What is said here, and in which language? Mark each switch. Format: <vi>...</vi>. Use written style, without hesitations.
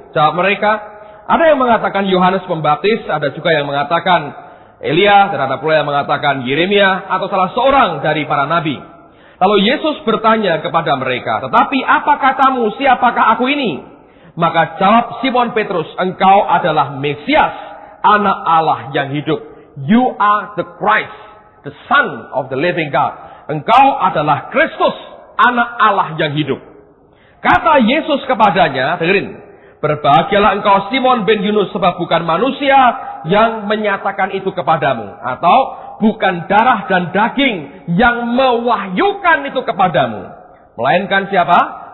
<id>Jawab mereka, ada yang mengatakan Yohanes Pembaptis, ada juga yang mengatakan Elia, dan ada pula yang mengatakan Yeremia, atau salah seorang dari para nabi. Lalu Yesus bertanya kepada mereka, tetapi apa katamu, siapakah aku ini? Maka jawab Simon Petrus, engkau adalah Mesias, anak Allah yang hidup.</id> <en>You are the Christ, the Son of the living God.</en> <id>Engkau adalah Kristus, anak Allah yang hidup. Kata Yesus kepadanya, dengerin, berbahagialah engkau Simon bin Yunus, sebab bukan manusia yang menyatakan itu kepadamu, atau bukan darah dan daging yang mewahyukan itu kepadamu, melainkan siapa?</id>